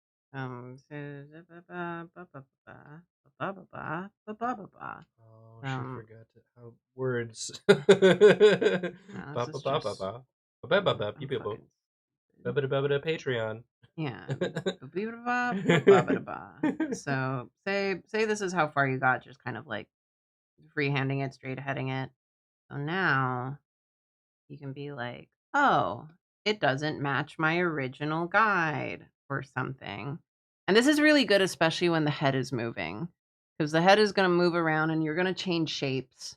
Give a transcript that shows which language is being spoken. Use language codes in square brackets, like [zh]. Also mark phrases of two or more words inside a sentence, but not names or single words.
[en] Oh, she Um, forgot to, how words. no, Ba this ba is ba ba just ba. Ba ba ba I'm ba ba fucking ba stupid. ba ba ba Patreon. Yeah. Ba-ba-ba-ba-ba-ba-ba. So say this is how far you got, just kind of like freehanding it, straight heading it. So now you can be like, oh, it doesn't match my original guide or something. And this is really good, especially when the head is moving, because the head is going to move around and you're going to change shapes.